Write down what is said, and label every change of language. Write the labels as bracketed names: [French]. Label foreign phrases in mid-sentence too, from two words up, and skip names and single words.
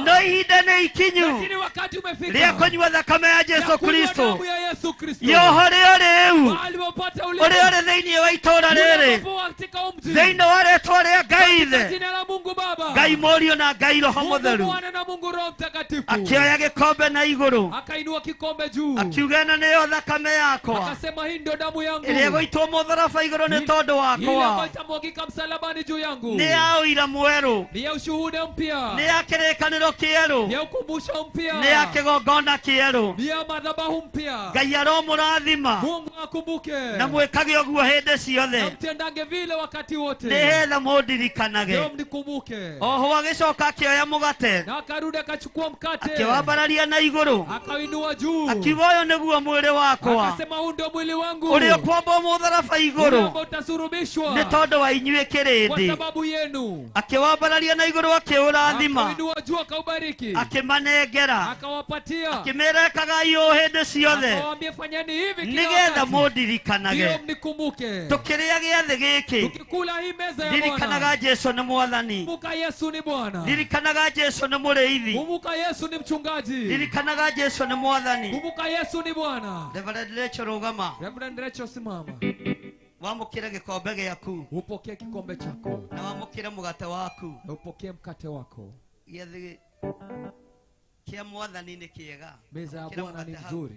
[Kikuyu] no ihinda nĩ ikinyu [Swahili] lakini wakati umefika [Kikuyu] rĩa kũnyua thakame ya Jesu [Swahili] ya kunywa Kristo. damu ya Yesu Kristo. [Kikuyu] Yoho rĩo rĩu [Swahili] Walipopata [Kikuyu] ũrĩa ũrĩ thĩinĩ wa itũũra rĩrĩ, [Swahili] ulipo katika mji, [Kikuyu] thĩinĩ wa rĩĩtwa rĩa Ngai [Swahili] katika [Kikuyu] Ithe, [Swahili] jina la Mungu Baba, [Kikuyu] Ngai Mũriũ na Ngai Roho [Swahili] Mungu [Kikuyu] Mũtheru, [Swahili] Mwana na Mungu Roho Mtakatifu, [Kikuyu] akĩoya gĩkombe na igũrũ, [Swahili] akainua kikombe juu, [Kikuyu] akiuga ĩno nĩyo thakame yakwa [Swahili] akasema hii ndio damu yangu [Kikuyu] ĩrĩa ĩgũitwo mũtharaba igũrũ nĩ tondũ [Swahili] ile ambayo [Kikuyu] wakwa, [Swahili] itamwagika msalabani juu yangu, [Kikuyu] nĩ ya ũira mwerũ, [Swahili] ni ya ushuhuda mpya, [Kikuyu] nĩ ya kĩrĩkanĩro kĩerũ, [Swahili] ni ya ukumbusho mpya, [Kikuyu] nĩ ya kĩgongona kĩerũ. [Swahili] ni ya madhabahu mpya. [Kikuyu] Ngai aromũrathima [Swahili] Mungu akumbuke [Kikuyu] na mwĩkage ũguo hĩndĩ na ciothe, [Swahili] mtendange vile wakati wote, [Kikuyu] nĩgetha mũndirikanage. [Swahili] ndio mnikumbuke. [Kikuyu] Oho agĩcoka akĩoya mũgate, [Swahili] Na akarudi akachukua mkate, [Kikuyu] akĩwambararia na igũrũ, [Swahili] akainua juu, [Kikuyu] akiuga ũyũ nĩguo mwĩrĩ wakwa [Swahili] akasema huu ndio mwili wangu [Kikuyu] ũrĩa ũkwambwo mũtharaba [Swahili] ule [Kikuyu] igũrũ [Swahili] ambao utasurubishwa [Kikuyu] nĩ tondũ wa inyuĩ [Swahili] kwa [Kikuyu] kĩrĩndĩ. [Swahili] sababu yenu. [Kikuyu] Akĩwambararia na igũrũ akĩũrathima, [Swahili] Akainua juu akaubariki, [Kikuyu] akĩmanengera, [Swahili] akawapatia, [Kikuyu] akĩmera ekagai ũũ hĩndĩ ciothe [Swahili] akawaambia fanyeni hivi kila [Kikuyu] nĩgetha [Swahili] wakati, [Kikuyu] mũndirikanage. [Swahili] ndio mnikumbuke. [Kikuyu] Tũkĩrĩa gĩathĩ gĩkĩ, [Swahili] Tukikula hii meza ya [Kikuyu] ririkanaga [Swahili] Bwana, [Kikuyu] Jesũ nĩ Mwathani, [Swahili] kumbuka Yesu ni Bwana, [Kikuyu] ririkanaga Jesũ nĩ Mũrĩithi, [Swahili] kumbuka Yesu ni mchungaji, [Kikuyu] ririkanaga Jesũ nĩ Mwathani. [Swahili] kumbuka Yesu ni Bwana. [Kikuyu] Reverend Rachel rũgama. [Swahili] Reverend Rachel simama. [Kikuyu] wamukire gikombe giaku, [Swahili] upokee kikombe chako, [Kikuyu] na wamukire mugate waku, [Swahili] na upokee mkate wako. [Kikuyu] Gĩathĩ kia Mwathani nĩ kĩega. [Swahili] Meza ya Bwana ni nzuri.